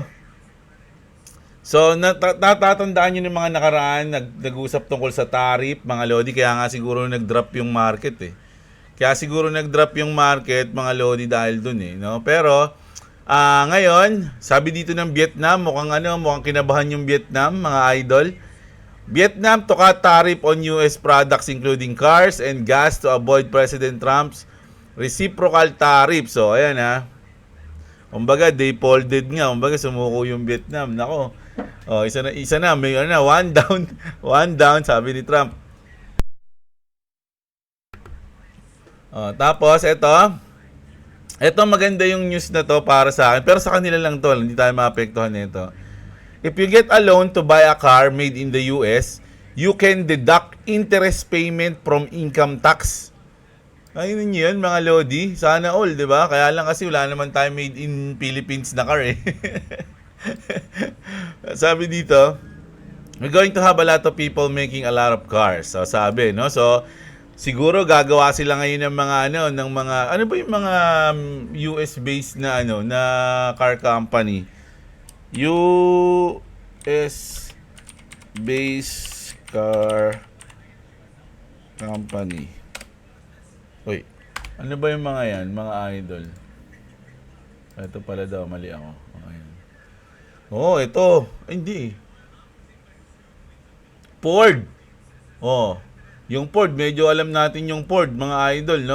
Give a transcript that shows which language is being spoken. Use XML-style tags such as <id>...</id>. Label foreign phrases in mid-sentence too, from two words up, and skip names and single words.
<tl>So, natatandaan nyo ng mga nakaraan, nag-usap tungkol sa tariff, mga lodi, kaya nga siguro nag-drop yung market, Kaya siguro nag-drop yung market, mga lodi, dahil dun, no? Pero, ngayon, sabi dito ng Vietnam, mukhang kinabahan yung Vietnam, mga idol.</tl> <en>Vietnam to cut tariff on US products including cars and gas to avoid President Trump's reciprocal tariff.</en> <tl>So, ayan Kumbaga,</tl> <en>they folded nga.</en> <tl>Kumbaga, sumuko yung Vietnam. Nako. Isa na. May</tl> <en>one down,</en> <tl>sabi ni Trump. Tapos, ito maganda yung news na to para sa akin. Pero sa kanila lang to. Hindi tayo maapektuhan nito.</tl> <en>If you get a loan to buy a car made in the US, you can deduct interest payment from income tax.</en> <tl>Ayun yun, mga Lodi. Sana all, di ba? Kaya lang kasi wala naman tayo</tl> <en>made in Philippines</en> <tl>na car eh. Sabi dito,</tl> <en>we're going to have a lot of people making a lot of cars.</en> <tl>So, sabi, no? So, siguro gagawa sila ngayon ng mga ano ba yung mga</tl> <en>US based</en> <tl>na na</tl> <en>car company. US based car company.</en> <tl>Uy, ano ba yung mga yan, mga idol? Ito pala daw, mali ako. Ayan. Oh, ito. Ay, hindi. Ford. Oh, yung Ford, medyo alam natin yung Ford, mga idol, no?</tl>